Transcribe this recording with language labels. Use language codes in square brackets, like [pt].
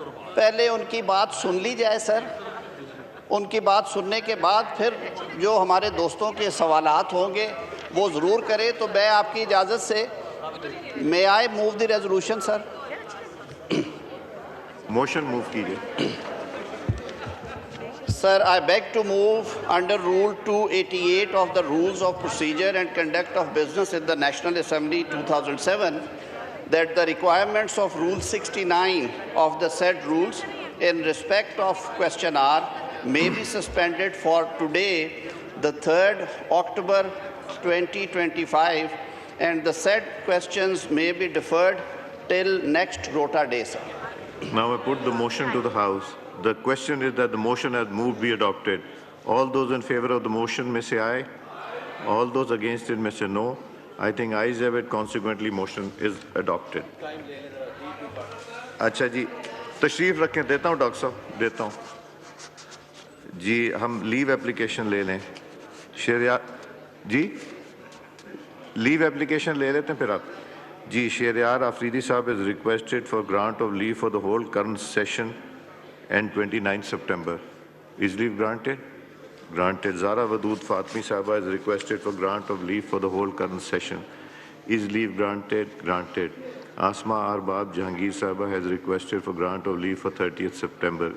[hi] पहले उनकी बात सुन ली जाए सर, उनकी बात सुनने के बाद फिर जो हमारे दोस्तों के सवालात होंगे वो ज़रूर करें। तो मैं आपकी इजाज़त से [en] May I move the resolution sir. [hi] Motion move कीजिए। [en] Sir, I beg to move under Rule 288 of the Rules of Procedure and Conduct of Business in the National Assembly 2007 that the requirements of Rule 69 of the said rules in respect of question hour may be suspended for today, the 3rd October 2025, and the said questions may be deferred till next rota day, sir. Now I put the motion to the House. The question is that the motion as moved be adopted. All those in favor of the motion may say aye. All those against it may say no. I think ayes have it. Consequently, motion is adopted. [hi] अच्छा जी, तशरीफ रखें। देता हूँ doctor साहब, देता हूँ जी। हम leave application ले लें। शेरियार जी, लीव एप्लीकेशन ले लेते हैं फिर आप जी। [en] Sheriyar Afridi sahab is requested for grant of leave for the whole current session and 29 September. Is leave granted? Granted. Zara Wadood Fatmi Sahaba is requested for grant of leave for the whole current session. Is leave granted? Granted. Asma Arbab Jahangir Sahaba has requested for grant of leave for 30th September.